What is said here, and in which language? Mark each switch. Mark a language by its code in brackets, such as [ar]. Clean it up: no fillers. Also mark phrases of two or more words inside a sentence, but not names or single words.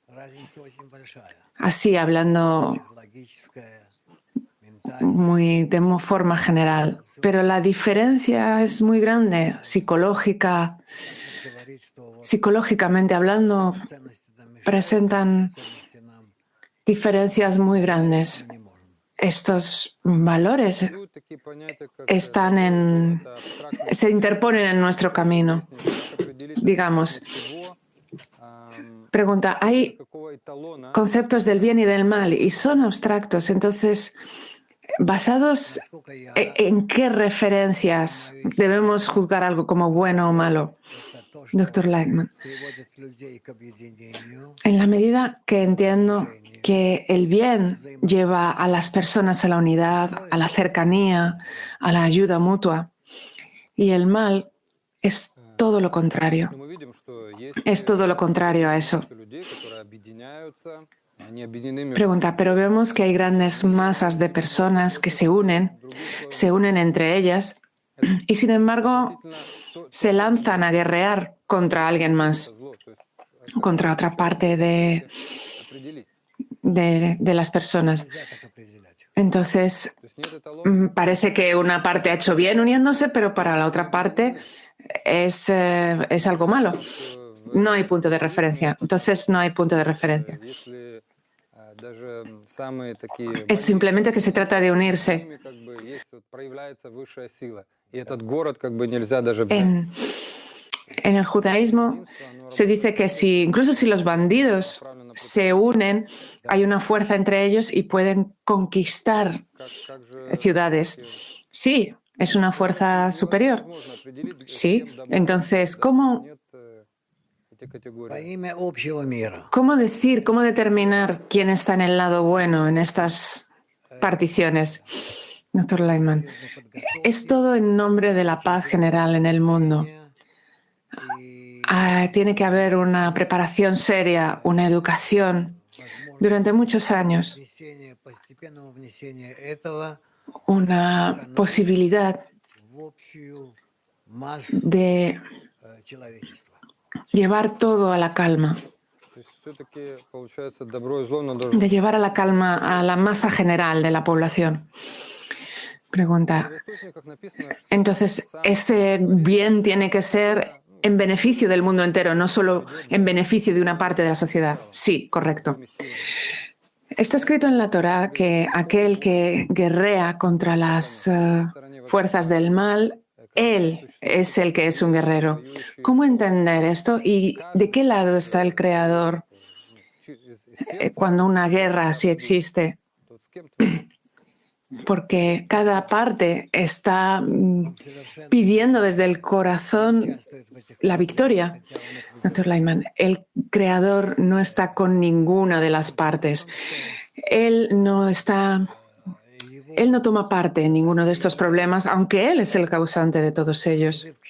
[es] Así, hablando muy de forma general. Pero la diferencia es muy grande, psicológicamente hablando, presentan diferencias muy grandes. Estos valores [ru] Существуют такие понятия, как [es] están [ru] это абстрактность, [es] se interponen en nuestro camino. [ru] как определить [es] Digamos, [ru] чего, [es] pregunta, ¿hay [ru] какого эталона, [es] conceptos del bien y del mal y son abstractos? Entonces, ¿basados en qué referencias debemos juzgar algo como bueno o malo? Doctor Lightman, en la medida que entiendo que el bien lleva a las personas a la unidad, a la cercanía, a la ayuda mutua, y el mal es todo lo contrario. [ru] мы видим, что есть [es] Es todo lo contrario a eso. [ru] людей, которые объединяются, они объединены между [es] Pregunta, pero vemos que hay grandes masas de personas que se unen entre ellas y sin embargo se lanzan a guerrear contra alguien más, [ru] зло, то есть [es] contra otra parte [ru] определить. [es] de las personas. Entonces, [ru] То есть нет эталона, [es] parece que una parte ha hecho bien uniéndose, pero para la otra parte es algo malo. No hay punto de referencia. Entonces, no hay punto de referencia. [ru] если даже самые такие [es] Es simplemente que se trata de unirse. [ru] ними как бы есть, вот проявляется высшая сила. И этот город как бы нельзя даже взять. [es] En el judaísmo se dice que incluso si los bandidos se unen, hay una fuerza entre ellos y pueden conquistar [ru] Как же [es] ciudades. Sí, es una fuerza superior. [ru] невозможно определить, [es] Sí, [ru] кем добро, [es] entonces, [ru] да, [es] ¿cómo [ru] нет эти категории. [es] cómo determinar quién está en el lado bueno en estas particiones? Doctor Lightman, es todo en nombre de la paz general en el mundo. Tiene que haber una preparación seria, una educación durante muchos años, una posibilidad de llevar todo a la calma, [ru] То есть все-таки получается добро и зло, но должно [es] de llevar a la calma a la masa general de la población. Pregunta, [ru] в источниках написано, что [es] entonces, ese bien tiene que ser en beneficio del mundo entero, no solo en beneficio de una parte de la sociedad. Sí, correcto. Está escrito en la Torá que aquel que guerrea contra las fuerzas del mal, él es el que es un guerrero. ¿Cómo entender esto y de qué lado está el Creador cuando una guerra así existe? [ru] вот с кем творится. [es] Porque cada parte está pidiendo desde el corazón la victoria. Doctor Lightman, el Creador no está con ninguna de las partes. Él no toma parte en ninguno de estos problemas, aunque Él es el causante de todos ellos.